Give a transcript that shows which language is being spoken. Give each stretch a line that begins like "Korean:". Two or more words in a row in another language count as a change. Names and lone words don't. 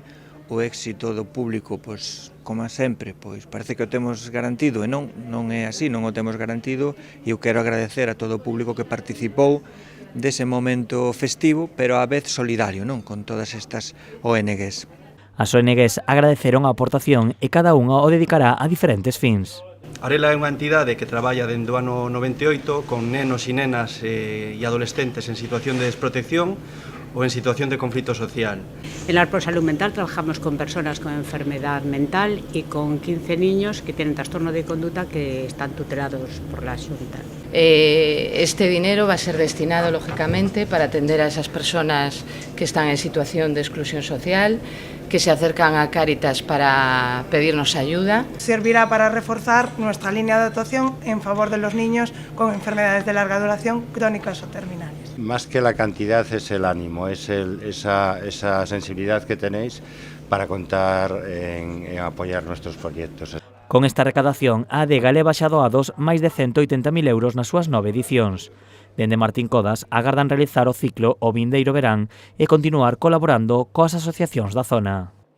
Galician: O éxito do público, pois, como sempre, pois parece que o temos garantido e non é así, non o temos garantido, e eu quero agradecer a todo o público que participou dese momento festivo, pero á vez solidario, non, con todas estas ONGs. As ONGs agradeceron a aportación e cada unha o dedicará a diferentes fins. Arela é unha entidade que traballa dende o ano 98 con nenos e nenas e adolescentes en situación de desprotección o en situación de conflito social.
Spanish: En la Arpo Salud Mental trabajamos con personas con enfermedad mental y con 15 niños que tienen trastorno de conducta que están tutelados por la Xunta. Este dinero va a ser destinado, lógicamente, para atender a esas personas que están en situación de exclusión social, que se acercan a Cáritas para pedirnos ayuda. Servirá para reforzar nuestra línea de actuación en favor de los niños con enfermedades de larga duración, crónicas o terminales. Más que la cantidad es el ánimo, es esa sensibilidad que tenéis para contar en apoyar nuestros proyectos.
Galician: Con esta recadación, a adega leva xa doados máis de 180.000 euros nas súas 9 edicións. Dende Martín Codas agardan realizar o ciclo o vindeiro verán e continuar colaborando coas asociacións da zona.